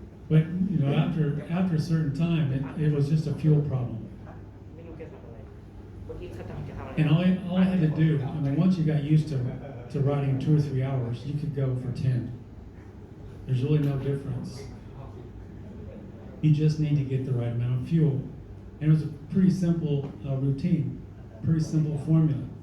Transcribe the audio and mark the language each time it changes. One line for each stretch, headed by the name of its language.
English: But you know, after a certain time, it was just a fuel problem.
Thai: ไม่รู้แกทำอะไรเมื่อกี้เขาจะทำอะไร
English: And all I had to do, I mean, once you got used to riding 2 or 3 hours, you could go for 10. There's really no difference. You just need to get the right amount of fuel. And it was a pretty simple routine, pretty simple formula.